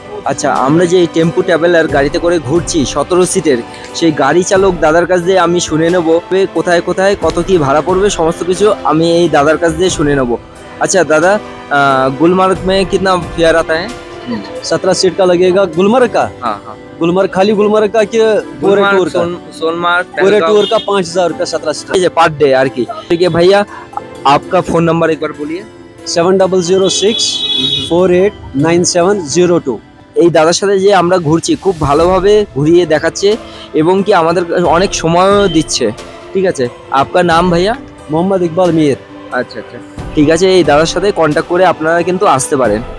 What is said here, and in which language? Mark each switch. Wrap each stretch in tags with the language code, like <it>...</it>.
<bn>আচ্ছা, আমরা যে টেম্পু ট্রাভেলার গাড়িতে করে ঘুরছি 17 সিটের, সেই গাড়ি চালক দাদার কাছ দিয়ে আমি শুনে নেব কোথায় কোথায় কত কি ভাড়া পড়বে, সমস্ত কিছু আমি এই দাদার কাছ দিয়ে শুনে নেব।</bn> <hi>अच्छा दादा, गुलमर्ग में कितना फेयर आता है? 17 सीट का लगेगा। गुलमर्ग का? हाँ हाँ, गुलमर्ग, खाली गुलमर्ग का कि पूरे टूर का? सोनमार्ग पूरे टूर का 5000 रुपया 17 सीट पर डे यार की। ठीक है भैया, आपका फोन नंबर एक बार बोलिए। 7006489702।</hi> <bn>এই দাদার সাথে যে আমরা ঘুরছি খুব ভালোভাবে ঘুরিয়ে দেখাচ্ছে এবং কি আমাদের অনেক সময়ও দিচ্ছে। ঠিক আছে, আপনার নাম ভাইয়া?</bn> <hi>मोहम्मद इकबाल मीर।</hi> <bn>আচ্ছা আচ্ছা, ঠিক আছে। এই দাদার সাথে কন্ট্যাক্ট করে আপনারা কিন্তু আসতে পারেন।</bn>